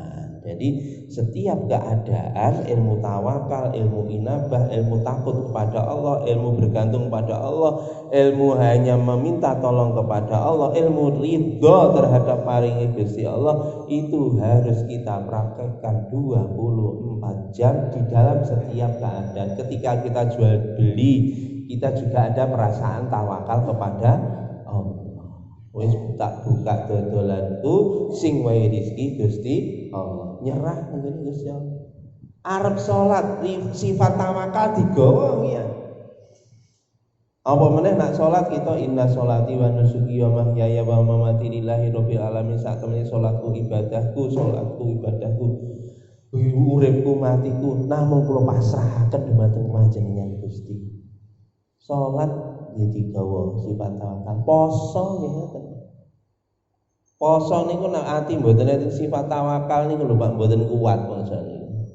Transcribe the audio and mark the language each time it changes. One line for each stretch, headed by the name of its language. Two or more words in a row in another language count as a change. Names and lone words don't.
Indonesian: Jadi setiap keadaan ilmu tawakal, ilmu inabah, ilmu takut kepada Allah, ilmu bergantung pada Allah, ilmu hanya meminta tolong kepada Allah, ilmu ridho terhadap paringi Gusti Allah itu harus kita praktekkan 24 jam di dalam setiap keadaan. Ketika kita jual beli, kita juga ada perasaan tawakal kepada Allah.
Javanese: Wis tak buka dodolanku sing wae rezeki Gusti Allah. Nyerah ngene Gusti Allah. Arep salat sifat tawakal digawa ya. Apa meneh nak salat kita
Arabic: إن صلاتي ونسكي ومحياي ومماتي لله رب العالمين.
Javanese: Sak temene salatku ibadahku uripku matiku namung kula pasrahaken dumateng panjenengan Gusti. Salat ya digawa sifat tawakal. Poso nggih ngoten. Poso niku nek ati mboten enten sifat tawakal niku lho Pak mboten kuat poso niku.